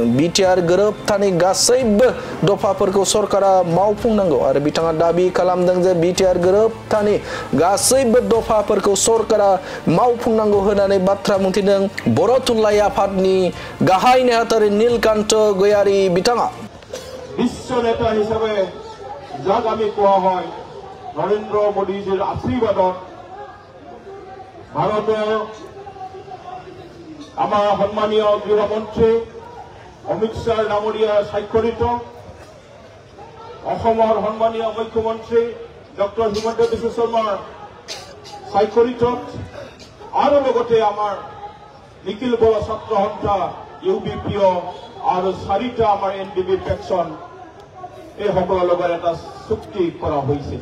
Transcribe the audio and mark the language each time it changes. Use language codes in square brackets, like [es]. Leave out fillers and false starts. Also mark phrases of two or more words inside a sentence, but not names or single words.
[brx] बिटिआर गोरोबथानि गासैबो दफाफोरखौ सरकारा मावफुंनांगौ आरो बिथाङा दाबि खालामदों जे बिटिआर गोरोबथानि गासैबो दफाफोरखौ सरकारा मावफुंनांगौ होननानै बाथ्रा बुंथिदों बर' थुनलाइ आफादनि गाहाय नेहाथारि नीलकान्त गयारी बिथाङा। [as] বিশ্ব নেতা হিসাবে যাক আমি কোৱা হয় নৰেন্দ্ৰ মোদীজীৰ আশীৰ্বাদত ভাৰতৰ আমাৰ সন্মানীয় গৃহমন্ত্ৰী অমিত শ্বাহ ডাঙৰীয়া স্বাক্ষৰিত অসমৰ সন্মানীয় মুখ্যমন্ত্ৰী ডক্টৰ হিমন্ত বিশ্ব শৰ্মাৰ স্বাক্ষৰিত আৰু লগতে আমাৰ নিখিল বড়ো ছাত্ৰ সন্থা ইউবিপিঅ আৰু 4টা আমাৰ এনডিবি ফেকশন এই সকলৰ লগত এটা চুক্তি কৰা হৈছিল।